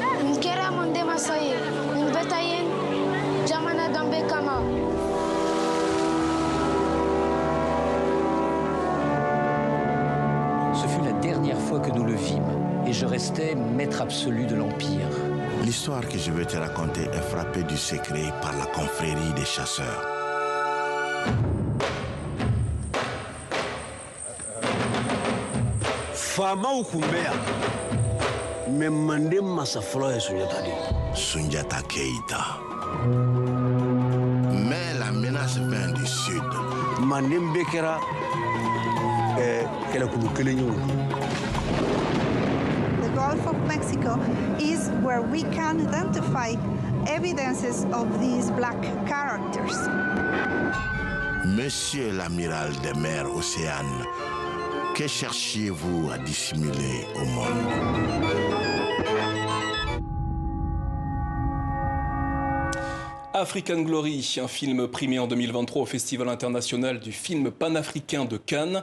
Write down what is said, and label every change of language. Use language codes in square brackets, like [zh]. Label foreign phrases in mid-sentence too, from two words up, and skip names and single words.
[fr] Ce fut la dernière fois que nous le vîmes, et je restais maître absolu de l'Empire. L'histoire que je vais te raconter est frappée du secret par la confrérie des chasseurs. [bm] Faamaw kun bɛ yan mais Manden masa fɔlɔ ye Sunjata de ye. Sunjata Keita. [fr] Mais la menace vient du sud. [bm] Manden bɛɛ kɛra kɛlɛkulu kelen ye o. [en] The Gulf of Mexico is where we can identify evidences of these black characters. [fr] Monsieur l'amiral des mers océanes, que cherchiez-vous à dissimuler au monde? African Glory, un film primé en 2023 au Festival international du film panafricain de Cannes.